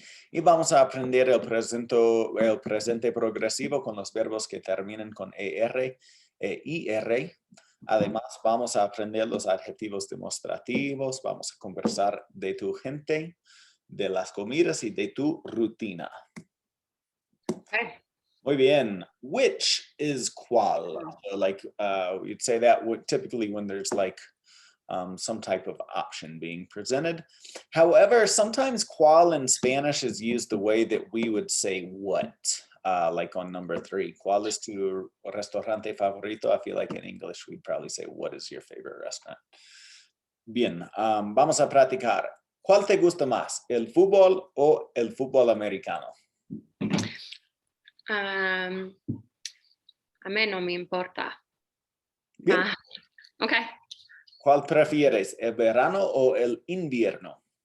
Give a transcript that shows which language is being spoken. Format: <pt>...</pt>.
<es>Y vamos a aprender el presente progresivo con los verbos que terminan con ER e IR. Además, vamos a aprender los adjetivos demostrativos. Vamos a conversar de tu gente, de las comidas y de tu rutina. Okay. Muy bien.</es> <en>Which is cuál? So like you'd say that typically when there's like some type of option being presented. However, sometimes cuál in Spanish is used the way that we would say what, like on number 3.</en> <es>¿Cuál es tu restaurante favorito?</es> <en>I feel like in English we'd probably say, what is your favorite restaurant?</en> <es>Bien, vamos a practicar. ¿Cuál te gusta más, el fútbol o el fútbol americano? A mí no me importa. Bien. Okay. ¿Cuál prefieres, el verano o el invierno?</es>